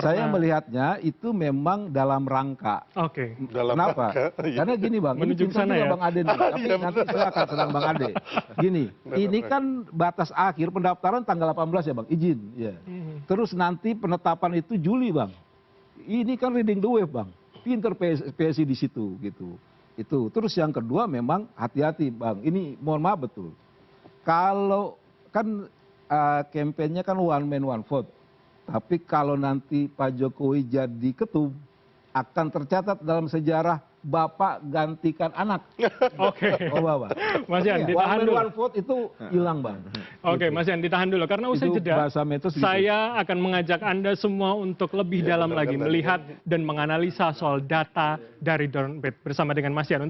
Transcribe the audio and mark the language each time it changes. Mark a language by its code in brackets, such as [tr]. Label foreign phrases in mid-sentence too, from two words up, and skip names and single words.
[id] Saya melihatnya itu memang dalam rangka. Kenapa? Karena gini Bang, ini cinta juga Bang Ade nih. Tapi nanti saya akan senang Bang Ade. Gini, ini kan batas akhir pendaftaran tanggal 18 ya Bang, izin. Ya. Terus nanti penetapan itu Juli Bang. Ini kan [en] reading the wave [id] Bang. Pinter PSI di situ gitu. Itu. Terus yang kedua memang hati-hati Bang. Ini mohon maaf betul. Kalau kan kampanyenya kan [en] one man one vote. [id] Tapi kalau nanti Pak Jokowi jadi ketum, akan tercatat dalam sejarah Bapak gantikan anak. Oh Bapak. Mas Yan, ditahan dulu. [en] One vote [id] itu hilang Bang. Mas Yan, ditahan dulu. Karena usai jeda, saya akan mengajak Anda semua untuk lebih dalam lagi melihat dan menganalisa soal data dari dompet bersama dengan Mas Yan.